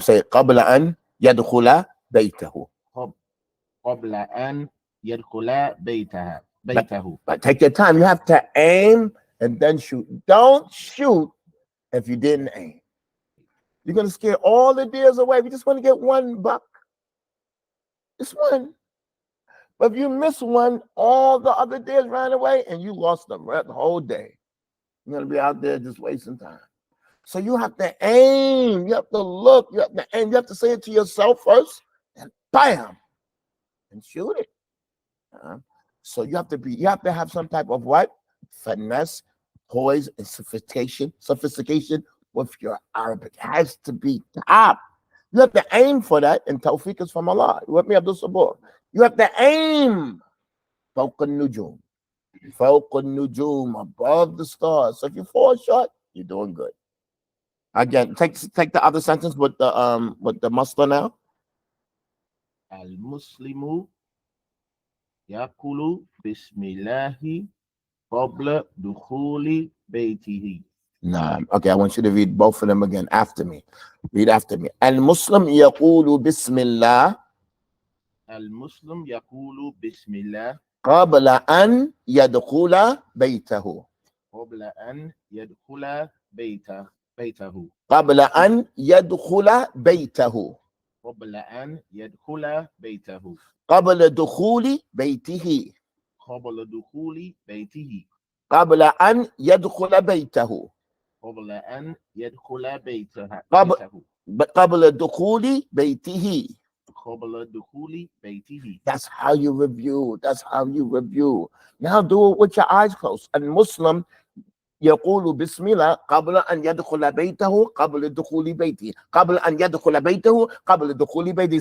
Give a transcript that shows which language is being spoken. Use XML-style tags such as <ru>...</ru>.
<en>Say</en> <ar>قبل أن يدخل بيته. قبل أن يدخل بيته.</ar> <en>But take your time. You have to aim and then shoot. Don't shoot if you didn't aim. You're going to scare all the deers away. We just want to get one buck. Just one. But if you miss one, all the other deers ran away and you lost the whole day. You're going to be out there just wasting time. So you have to aim. You have to look. You have to aim. You have to say it to yourself first and bam, and shoot it. So you have to have some type of what? Finesse, poise, and sophistication with your Arabic. It has to be top. You have to aim for that, and tawfiq is from Allah. You with me, Abdul Sabur? You have to aim</en> <ar>فوق النجوم. فوق النجوم,</ar> <en>above the stars. So if you fall short, you're doing good. Again, take the other sentence with the muscle now.</en> <ar>المسلم يقول بسم الله قبل دخول بيته.</ar> <en>Nah. Okay, I want you to read both of them again after me. Read after me.</en> <ar>المسلم يقول بسم الله المسلم يقول بسم الله قبل أن يدخل بيته. قبل أن يدخل بيته. قبل أن يدخل بيته. قبل أن يدخل بيته. قبل دخول بيته. قبل دخول بيته. قبل أن يدخل بيته. قبل أن يدخل بيته. قبل دخول بيته. قبل دخول بيته.</ar> <en>That's how you review. That's how you review. Now do it with your eyes closed.</en> <ar>المسلم يقول بسم الله قبل أن يدخل بيته قبل دخول بيته. قبل أن يدخل بيته قبل دخول بيته.</ar>